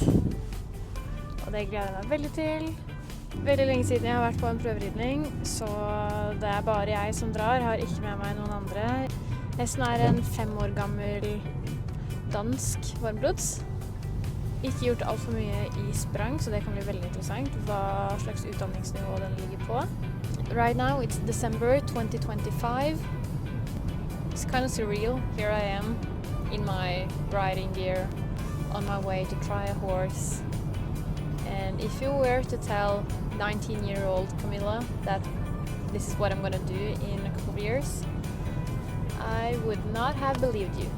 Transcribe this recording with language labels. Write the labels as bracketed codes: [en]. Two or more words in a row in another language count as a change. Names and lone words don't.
[no] Og det gleder jeg meg veldig til. Veldig lenge siden jeg har vært på en prøveridning, så det er bare jeg som drar. Jeg har ikke med meg noen andre. Hesten er en 5 år gammel dansk varmblods. Ikke gjort alt for mye i sprang, så det kan bli veldig interessant hva slags utdanningsnivå den ligger på. [en] Right now it's December 2025. It's kind of surreal. Here I am in my riding gear on my way to try a horse. And if you were to tell 19-year-old Camilla that this is what I'm gonna do in a couple of years, I would not have believed you.